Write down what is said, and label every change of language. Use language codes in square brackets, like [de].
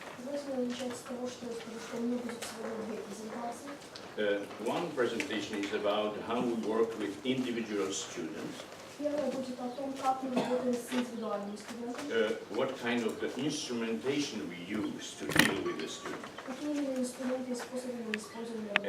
[ru] Давайте начать с того, что я скажу, что у меня будет сегодня 2 презентации. [en] One presentation is about how we work with individual students. [ru] Первая будет о том, как мы работаем с индивидуальными студентами. [en] What kind of instrumentation we use to deal with the students. [ru] Какие именно инструменты и способы мы используем для работы.